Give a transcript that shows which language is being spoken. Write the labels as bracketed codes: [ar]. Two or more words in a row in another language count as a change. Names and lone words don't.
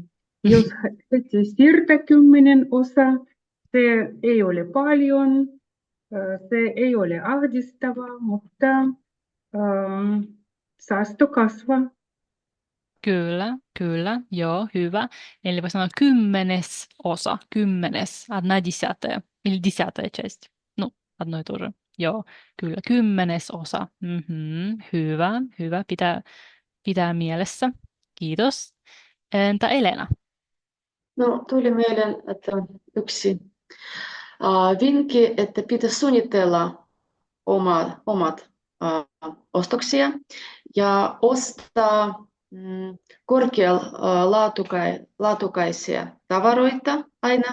[fi] Jos heti siirtää 10%, se ei ole paljon, se ei ole ahdistavaa, mutta säästö kasvaa. Kyllä, joo, hyvä. Eli voi sanoa 10%, [ru] 1 десятая, или 10 часть. Ну, одно и то же. [fi] Joo, kyllä, 10%. Hyvä, pitää mielessä. Kiitos. Entä Elena? No, tuli mieleen, että yksi vinkki, että pitää suunnitella omat ostoksia ja ostaa korkealaatukaisia tavaroita aina.